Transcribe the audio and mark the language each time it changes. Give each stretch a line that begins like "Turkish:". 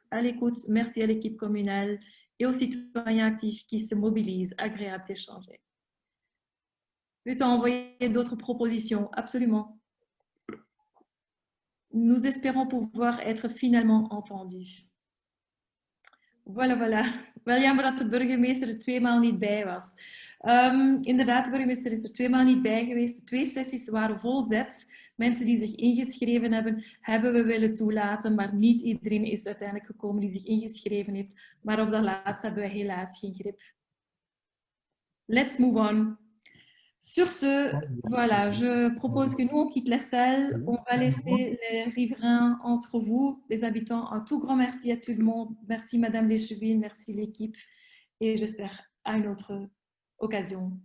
French: À l'écoute, merci à l'équipe communale et aux citoyens actifs qui se mobilisent. Agréable d'échanger. Peut-on envoyer d'autres propositions? Absolument. Nous espérons pouvoir être finalement entendus. Voilà.
Dutch: Wel jammer dat de burgemeester er 2 maal niet bij was. Inderdaad, de burgemeester is er 2 maal niet bij geweest. De 2 sessies waren vol zet. Mensen die zich ingeschreven hebben, hebben we willen toelaten, maar niet iedereen is uiteindelijk gekomen die zich ingeschreven heeft. Maar op dat laatste hebben we helaas geen grip.
English: Let's move on.
French: Sur ce, voilà, je propose que nous, on quitte la salle. On va laisser les riverains entre vous, les habitants. Un tout grand merci à tout le monde. Merci Madame Lescheville, merci l'équipe. Et j'espère à une autre occasion.